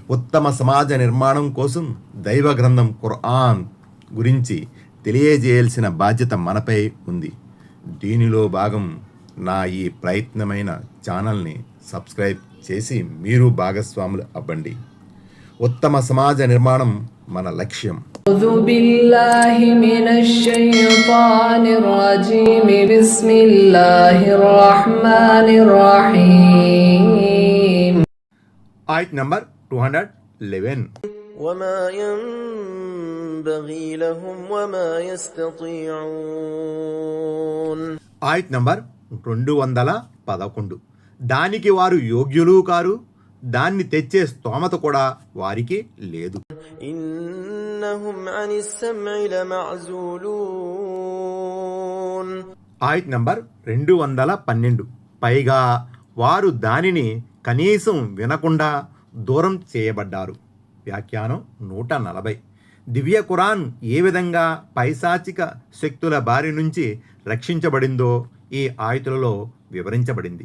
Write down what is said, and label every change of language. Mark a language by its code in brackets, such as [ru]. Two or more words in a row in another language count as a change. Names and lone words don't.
[te] ఉత్తమ సమాజ నిర్మాణం కోసం దైవ గ్రంథం ఖుర్ఆన్ గురించి తెలియజేయాల్సిన బాధ్యత మనపై ఉంది. దీనిలో భాగం నా ఈ ప్రయత్నమైన ఛానల్ని సబ్స్క్రైబ్ చేసి మీరు భాగస్వాములు అవ్వండి. ఉత్తమ సమాజ నిర్మాణం మన లక్ష్యం. [ar] أعوذ بالله من الشيطان الرجيم بسم الله الرحمن الرحيم. [te] ఆయత్ నంబర్ 211. [ar] وما ينبغي لهم وما يستطيعون. [te] ఆయత్ నంబర్ 211. దానికి వారు యోగ్యులు కారు, దాన్ని తెచ్చే స్తోమత కూడా వారికి లేదు. [ar] إنهم عن السمع لمعزولون. [te] ఆయత్ నంబర్ 212. పైగా వారు దానిని కనీసం వినకుండా దూరం చేయబడ్డారు. వ్యాఖ్యానం 140. దివ్య ఖురాన్ ఏ విధంగా పైశాచిక శక్తుల బారి నుంచి రక్షించబడిందో ఈ ఆయతులలో వివరించబడింది.